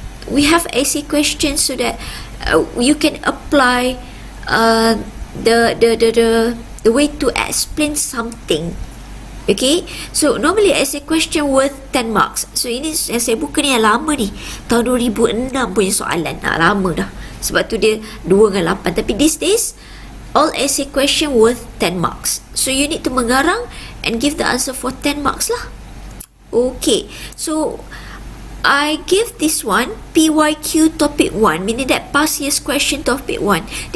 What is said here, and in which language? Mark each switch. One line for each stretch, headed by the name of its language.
English: We have essay questions so that you can apply the way to explain something. Okay, so normally essay question worth 10 marks.
Malay: So ini yang saya buka ni yang lama ni, tahun 2006 punya soalan. Lama dah, sebab tu dia 2 dengan 8.
English: Tapi these days all essay question worth 10 marks. So you need to mengarang and give the answer for 10 marks lah. Okay, so I give this one PYQ topic 1, meaning that past year's question topic 1.